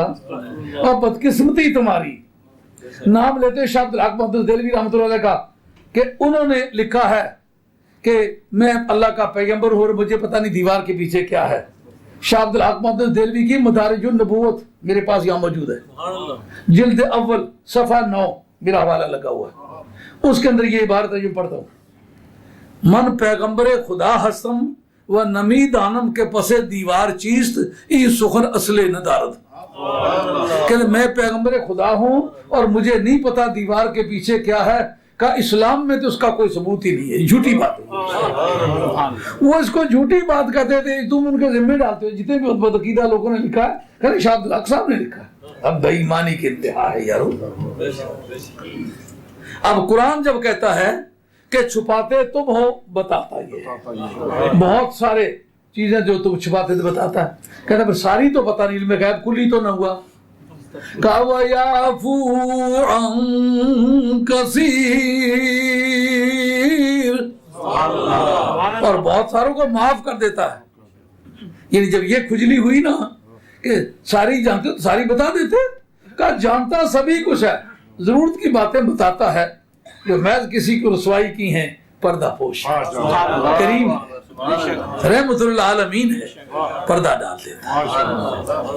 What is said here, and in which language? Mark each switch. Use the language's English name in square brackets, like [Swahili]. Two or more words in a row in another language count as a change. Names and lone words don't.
[Urdu] اور بدقسمتی تمہاری, نام لیتے شاہ عبدالحق محمد دہلوی رحمۃ اللہ علیہ کا کہ انہوں نے لکھا ہے کہ میں اللہ کا پیغمبر ہوں اور مجھے پتہ نہیں دیوار کے پیچھے کیا ہے. شاہ عبدالحق محمد دہلوی کی مدارج النبوت میرے پاس یہاں موجود ہے, جلد اول صفحہ 9 میرا حوالہ لگا ہوا ہے. اس کے اندر یہ عبارت ہے جو پڑھتا ہوں, [Persian] من پیغمبر خدا ہستم و نمی دانم کے پسے دیوار چیست ای سخن اصل ندارد, [Urdu] کہ میں پیغمبر خدا ہوں اور مجھے نہیں پتا دیوار کے پیچھے کیا ہے. کہ اسلام میں تو اس کا کوئی ثبوت ہی نہیں ہے, جھوٹی بات ہے. وہ اس کو جھوٹی بات کہتے تھے, تم ان کے ذمہ ڈالتے ہو. جتنے بھی بدعقیدہ لوگوں نے لکھا ہے, کہ شاہ عبدالحق صاحب نے لکھا ہے. اب بے ایمانی کی انتہا ہے یارو. اب قرآن جب کہتا ہے کہ چھپاتے تم ہو, بتاتا یہ بہت سارے چیزیں جو تم چھپاتے تھے بتاتا ہے. کہتا ہے ساری تو پتہ نہیں, علم غیب کلی تو نہ ہوا. [Arabic] وَيَعْفُو عَنْ كَثِيرٍ, [Urdu] اور بہت ساروں کو معاف کر دیتا ہے. یعنی جب یہ کھجلی ہوئی نا کہ کہ ساری جانتے تو ساری بتا دیتے. کہا جانتا سبھی کچھ ہے, ضرورت کی باتیں بتاتا ہے, جو محض کسی کو رسوائی کی ہیں پردہ پوش کریم رحمت اللہ عالمین ہے, پردہ ڈال دیتا ہے.